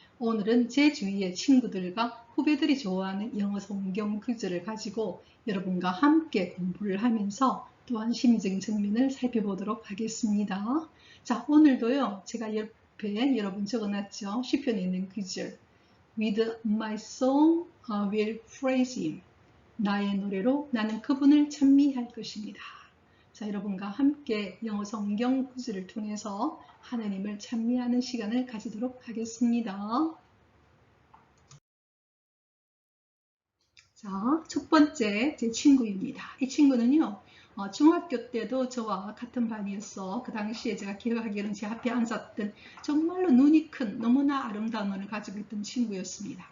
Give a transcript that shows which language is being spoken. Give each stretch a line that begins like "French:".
Korean: 오늘은 제 주위의 친구들과 후배들이 좋아하는 영어 성경 기절을 가지고 여러분과 함께 공부를 하면서 또한 심리적인 측면을 살펴보도록 하겠습니다. 자, 오늘도요. 제가 옆에 여러분 적어놨죠. 시편에 있는 기절.
English: With my song I will praise him.
Korean: 나의 노래로 나는 그분을 찬미할 것입니다. 자, 여러분과 함께 영어 성경 구절을 통해서 하나님을 찬미하는 시간을 가지도록 하겠습니다. 자, 첫 번째 제 친구입니다. 이 친구는요, 중학교 때도 저와 같은 반이었어. 그 당시에 제가 기억하기로는 제 앞에 앉았던 정말로 눈이 큰 너무나 아름다운 눈을 가지고 있던 친구였습니다.